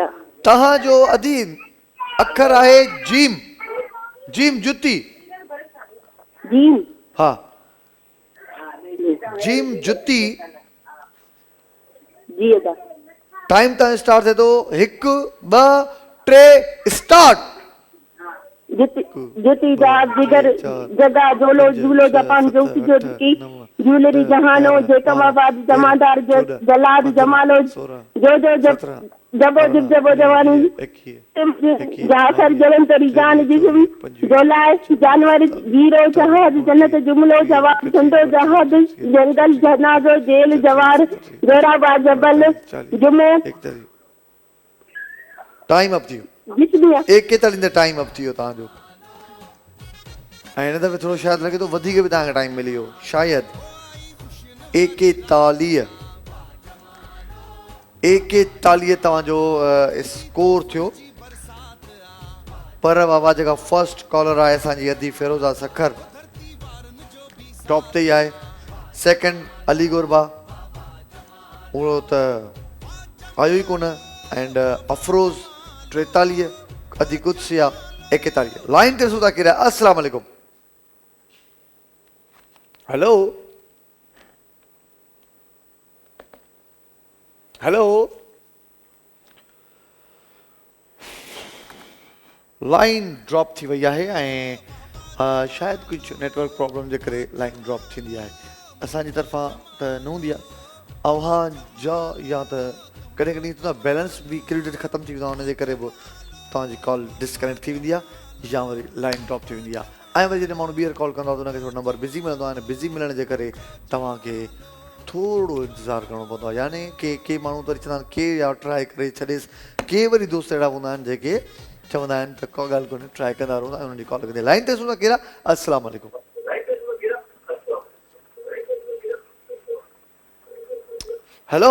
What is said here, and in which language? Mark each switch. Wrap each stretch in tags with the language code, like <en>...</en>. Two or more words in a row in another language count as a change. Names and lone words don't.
<sd>तव्हांजो अदी अखर आहे जीम जीम जुती जी हा जीम जुती जी अदा टाइम तव्हां स्टार्ट थिए थो 1 2 3 स्टार्ट ज्योति जाग जिगर जगा झोलो झूलो जापान जोकी जोकी ज्वेलरी जहानो जेकमाबाद जमादार जो जलाद जमालो जो जो जबो जिब जबो जवानी 21 जासर जलन तरी जान जिसम जोलाए जानवर हीरो जहाज जन्नत जुमलो जवाब झंडो जहाज जंगल जनाजो जेल जवार जोराबा जबल जुमे</sd> <en>time up</en> <sd>थियो जिस भी 41</sd> <en>time up</en> <sd>थियो तव्हांजो ऐं हिन दफ़े थोरो शायदि लॻे थो वधीक बि तव्हांखे टाइम मिली वियो शायदि 41 तव्हांजो स्कोर थियो पर बाबा जेका</sd> <en>first caller</en> <sd>आहे असांजी अदी फिरोज़ा सखर टॉप ते ई आहे सेकंड अली गुरबा उहो त आयो ई कोन एंड अफरोज़ 43 अदी कुदसिया 41 लाइन ते सुधा केरु आहे</sd> <ar>السلام عليكم</ar> <en>hello hello line drop</en> <sd>थी वई आहे ऐं शायदि कुझु</sd> <en>network problem</en> <sd>जे करे लाइन ड्रॉप थींदी आहे असांजी तरफ़ां त न हूंदी आहे आवाज़ या त कॾहिं कॾहिं त बैलेंस बि क्रेडिट ख़तमु थी वेंदो आहे हुनजे करे बि तव्हांजी</sd> <en>call disconnect</en> <sd>थी वेंदी आहे या वरी</sd> <en>line drop</en> <sd>थी वेंदी आहे ऐं वरी जॾहिं माण्हू ॿीहर कॉल कंदो आहे त हुनखे थोरो</sd> <en>number busy</en> <sd>मिलंदो आहे ऐं बिज़ी मिलण जे करे तव्हांखे थोरो इंतज़ारु करिणो पवंदो आहे यानी के माण्हू त वरी चवंदा आहिनि के या ट्राए करे छॾेसि के वरी दोस्त अहिड़ा हूंदा आहिनि जेके चवंदा आहिनि त को ॻाल्हि कोन्हे ट्राए कंदा रहंदा ऐं हुनजी कॉल कंदे लाइन ते सुना कहिड़ा</sd> <ar>السلام عليكم</ar> <sd>हेलो</sd>